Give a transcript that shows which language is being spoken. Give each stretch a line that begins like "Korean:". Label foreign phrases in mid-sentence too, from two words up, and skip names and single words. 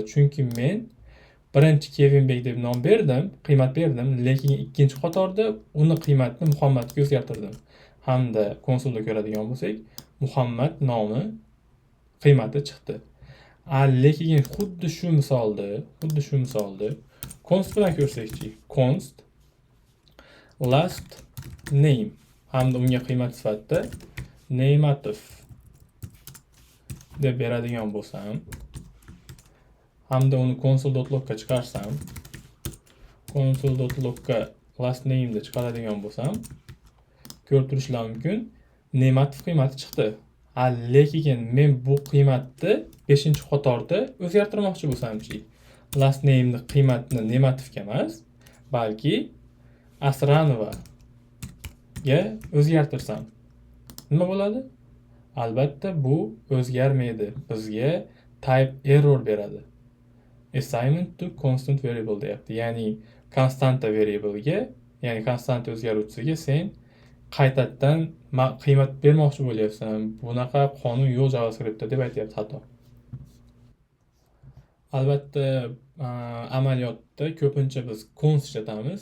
Uzbek: Chunki men birinchi Kevin Bey deb nom berdim, qiymat berdim, lekin ikkinchi qatorda uni qiymatini Muhammadga o'zgartirdim. Hamda konsolda ko'radigan bo'lsak, Muhammad nomi qiymati chiqdi. Lekin xuddi shu misolda const bilan ko'rsakchi.
English: Const last name
Uzbek: hamda unga qiymat sifatida nameatif deb beradigan bo'lsam, hamda uni console.logga chiqarsam, console.logga
English: last name
Uzbek: deb chiqaradigan bo'lsam, ko'rib turishlar mumkin, nameatif qiymati chiqdi. Lekin men bu qiymatni 5-qatorda o'zgartirmoqchi bo'lsamchi,
English: last name'ni
Uzbek: qiymatini nameatifga emas, balki Asranovaga o'zgartirsam, nima bo'ladi? Albatta bu o'zgarmaydi. Bizga
English: type error
Uzbek: beradi.
English: Assignment to constant variable
Uzbek: deyapti. Ya'ni konstanta variable'ga, ya'ni konstanta o'zgaruvchisiga sen qaytadan qiymat bermoqchi bo'lyapsan. Bunaqa qonun yo'q JavaScriptda deb aytayapti xato. Albatta, amaliyotda ko'pincha biz const ishlatamiz.